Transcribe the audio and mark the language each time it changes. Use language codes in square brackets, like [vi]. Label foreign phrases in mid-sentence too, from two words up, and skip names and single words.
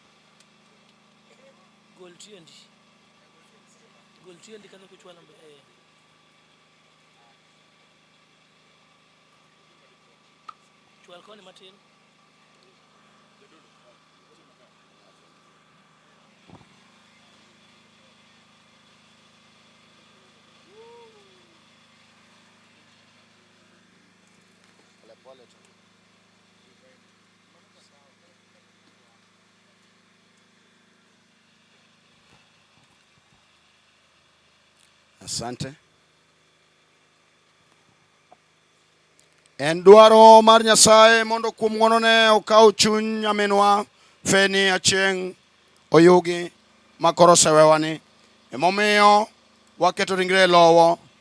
[luo] Gol tiendi kaza kuchwala mbele. Chwal koni matin. [sw] Pole tu. Asante. [luo] En dwaro mar Nyasaye mondo kuom ng'wonone okaw chuny nyaminwa Feni Achieng' Oyugi makoro sewewani. Emomiyo waketo ringre lowo.